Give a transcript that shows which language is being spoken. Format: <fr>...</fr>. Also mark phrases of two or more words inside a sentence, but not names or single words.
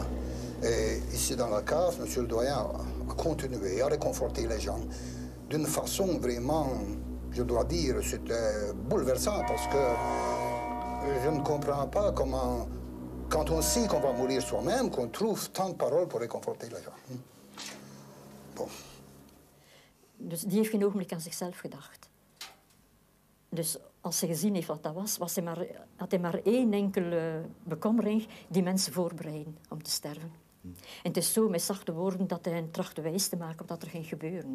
<fr>Et ici dans la cave, monsieur le doyen a continué à réconforter les gens d'une façon vraiment, je dois dire, c'était bouleversant, parce que je ne comprends pas comment... Quand on sait qu'on va mourir soi-même, qu'on trouve tant de paroles pour réconforter les gens. Bon.</fr> <nl>Dus die heeft geen ogenblik aan zichzelf gedacht. Dus als hij gezien heeft wat dat was, had hij maar één enkele bekommering, die mensen voorbereiden om te sterven. En het is zo met zachte woorden dat hij hen trachtte wijs te maken wat er ging gebeuren.</nl>